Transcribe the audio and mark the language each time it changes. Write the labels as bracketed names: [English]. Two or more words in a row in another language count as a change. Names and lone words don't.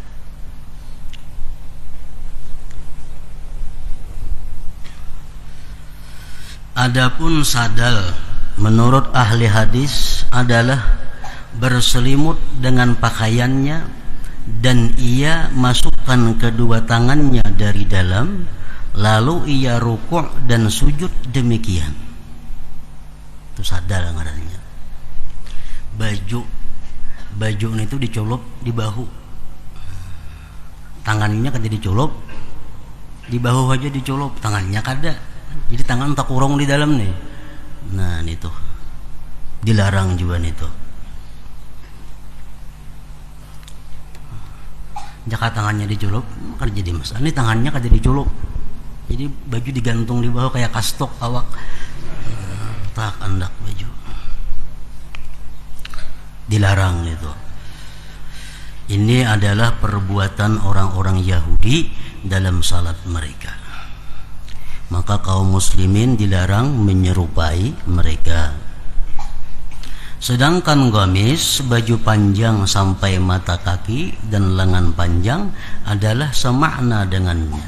[Indonesian] Adapun sadal menurut ahli hadis adalah berselimut dengan pakaiannya dan ia masukkan kedua tangannya dari dalam, lalu ia rukuk dan sujud demikian. [Banjar] Itu sadal ngarannya. Baju itu dicolok di bahu, tangannya kada dicolok di bahu aja, dicolok tangannya kada, jadi tangan tak kurung di dalam nih. Nah itu dilarang juga nih tuh. Jika tangannya dicolok kada jadi masalah. Ini tangannya kada dicolok, jadi baju digantung di bahu kayak kastok awak. Tak andak baju. dilarang itu. [Indonesian] Ini adalah perbuatan orang-orang Yahudi dalam salat mereka. Maka kaum muslimin dilarang menyerupai mereka. Sedangkan gamis, baju panjang sampai mata kaki dan lengan panjang adalah semakna dengannya.